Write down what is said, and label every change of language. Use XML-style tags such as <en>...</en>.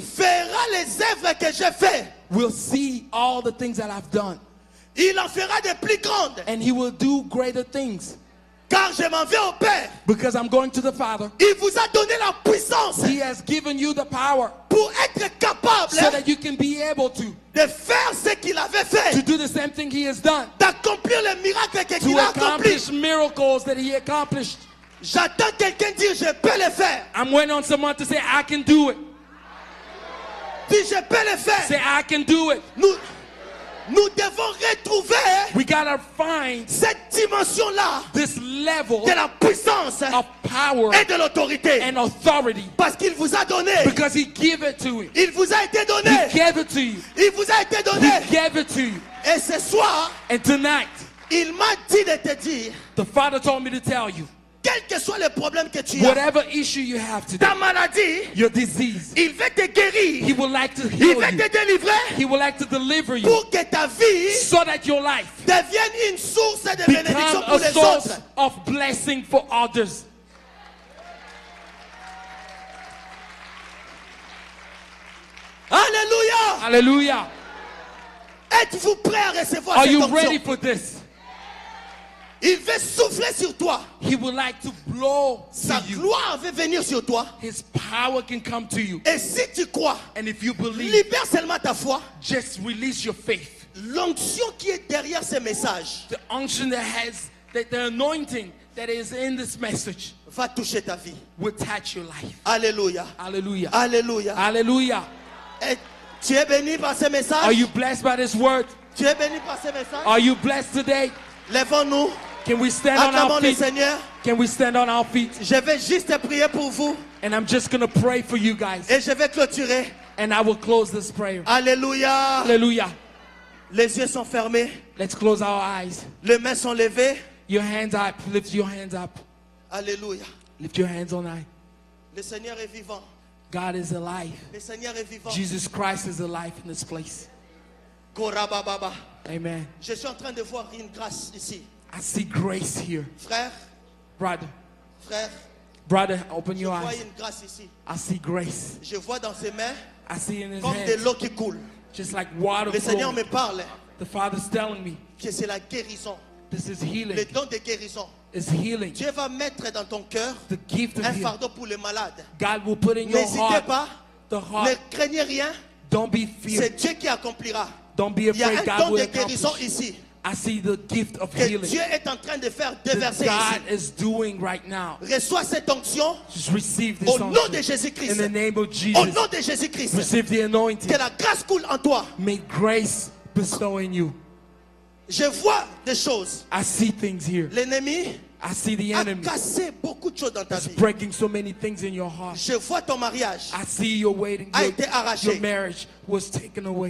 <fr>fera les œuvres que j'ai faites.</fr> <en>will see all the things that I've done,</en> <fr>Il en fera de plus grandes,</fr> <en>and he will do greater things,</en> <fr>car je m'en vais au Père.</fr> <en>because I'm going to the Father.</en> <fr>Il vous a donné la puissance</fr> <en>He has given you the power</en> <fr>pour être capable</fr> <en>so that you can be able to</en> <fr>de faire ce qu'il avait fait,</fr> <en>do the same thing he has done,</en> <fr>d'accomplir les miracles qu'il</fr> <en>to</en> <fr>a accomplis.</fr> <en>accomplish miracles that he accomplished.</en> <fr>J'attends quelqu'un dire je peux le faire.</fr> <en>I'm waiting on someone to say, I can do it.</en> <fr>Dis je peux le faire.</fr> <en>Say, I can do it.</en> <fr>Nous devons retrouver</fr> <en>We gotta find</en> <fr>cette dimension-là</fr> <en>this level</en> <fr>de la puissance</fr> <en>of power</en> <fr>et de l'autorité.</fr> <en>and authority,</en> <fr>Parce qu'il vous a donné.</fr> <en>because he gave it to you.</en> <fr>Il vous a été</fr> <en>He</en> <fr>donné.</fr> <en>gave it to you.</en> <fr>Il vous a été</fr> <en>He</en> <fr>donné.</fr> <en>gave it to you.</en> <fr>Et ce soir,</fr> <en>And tonight,</en> <fr>il m'a dit de te dire,</fr> <en>the Father told me to tell you,</en> <fr>quel que soit le problème que tu as,</fr> <en>whatever issue you have today,</en> <fr>ta maladie,</fr> <en>your disease,</en> <fr>il veut te guérir.</fr> <en>he would like to</en> <fr>Il</fr> <en>heal</en> <fr>veut</fr> <en>you.</en> <fr>te délivrer</fr> <en>He would like to deliver you</en> <fr>pour que ta vie</fr> <en>so that your life</en> <fr>devienne une source de bénédiction</fr> <en>become</en> <fr>pour</fr> <en>a</en> <fr>les</fr> <en>source</en> <fr>autres.</fr> <en>of blessing for others.</en> <fr>Alléluia.</fr> <en>Hallelujah.</en> <fr>Êtes-vous prêt à recevoir</fr> <en>Are</en> <fr>cette</fr> <en>you</en> <fr>onction?</fr> <en>ready for this?</en> <fr>Il veut souffler sur toi.</fr> <en>He would like to blow</en> <fr>Sa</fr> <en>to you.</en> <fr>gloire veut venir sur toi.</fr> <en>His power can come to you.</en> <fr>Et si tu crois,</fr> <en>And if you believe,</en> <fr>libère seulement ta foi.</fr> <en>just release your faith.</en> <fr>L'onction qui est derrière ce message</fr> <en>The unction that has, that the anointing that is in this message</en> <fr>va toucher ta vie.</fr> <en>will touch your life.</en> <fr>Alléluia.</fr> <en>Hallelujah.</en> <fr>Alléluia.</fr> <en>Hallelujah.</en> <fr>Et tu es béni par ce</fr> <en>Are</en> <fr>message?</fr> <en>you blessed by this word?</en> <fr>Tu es béni par ce message?</fr> <en>Are you blessed today?</en> <fr>Lèvons-nous.</fr> <en>Can we stand on</en> <fr>Acclamons</fr> <en>our</en> <fr>le</fr> <en>feet?</en> <fr>Seigneur.</fr> <en>Can we stand on our feet?</en> <fr>Je vais juste prier pour vous</fr> <en>And I'm just going to pray for you guys.</en> <fr>et je vais clôturer.</fr> <en>And I will close this prayer.</en> <fr>Alléluia.</fr> <en>Hallelujah.</en> <fr>Les yeux sont fermés.</fr> <en>Let's close our eyes.</en> <fr>Les mains sont levées.</fr> <en>Your hands up. Lift your hands up.</en> <fr>Alléluia.</fr> <en>Lift your hands on high.</en> <fr>Le Seigneur est vivant.</fr> <en>God is alive.</en> <fr>Le Seigneur est vivant.</fr> <en>Jesus Christ is alive in this place. Korabababa. Amen.</en> <fr>Je suis en train de voir une grâce ici.</fr> <en>I see grace here.</en> <fr>Frère,</fr> <en>Brother,</en> <fr>frère,</fr> <en>open</en> <fr>je</fr> <en>your</en> <fr>vois</fr> <en>eyes.</en> <fr>une grâce ici.</fr> <en>I see grace.</en> <fr>Je vois dans ses mains</fr> <en>I see in his</en> <fr>comme de</fr> <en>hands</en> <fr>l'eau qui coule.</fr> <en>just like water</en> <fr>Le Seigneur me</fr> <en>flowing.</en> <fr>parle</fr> <en>The Father's telling me</en> <fr>que c'est la guérison.</fr> <en>this is</en> <fr>Le</fr> <en>healing.</en> <fr>don de guérison.</fr> <en>It's healing.</en> <fr>Dieu va mettre dans ton cœur</fr> <en>The gift of</en> <fr>un</fr> <en>healing.</en> <fr>fardeau pour les malades.</fr> <en>God will put in your</en> <fr>N'hésitez</fr> <en>heart</en> <fr>pas.</fr> <en>the</en> <fr>Ne</fr> <en>heart.</en> <fr>craignez rien.</fr> <en>Don't be</en> <fr>C'est Dieu qui accomplira.</fr> <en>Don't be</en> <fr>Il y a</fr> <en>afraid.</en> <fr>un</fr> <en>God</en> <fr>don</fr> <en>will</en> <fr>de guérison</fr> <en>accomplish.</en> <fr>ici.</fr> <en>I see the gift of</en> <fr>Que</fr> <en>healing</en> <fr>Dieu est en train de faire</fr> <en>that</en> <fr>déverser</fr> <en>God</en> <fr>ici.</fr> <en>is doing right now.</en> <fr>Reçois cette onction</fr> <en>Just receive this</en> <fr>au nom de</fr> <en>unction. In</en> <fr>Jésus-Christ.</fr> <en>the name of</en> <fr>Au</fr> <en>Jesus.</en> <fr>nom de Jésus-Christ.</fr> <en>Receive the anointing.</en> <fr>Que la grâce coule en toi.</fr> <en>May grace bestow in you.</en> <fr>Je vois des choses.</fr> <en>I see things here.</en> <fr>L'ennemi</fr> <en>I see the</en> <fr>a</fr> <en>enemy</en> <fr>cassé beaucoup de choses dans ta</fr> <en>is</en> <fr>vie.</fr> <en>breaking so many things in your heart.</en> <fr>Je vois ton mariage</fr> <en>I see your waiting.</en> <fr>a été arraché</fr> <en>Your marriage was taken away</en>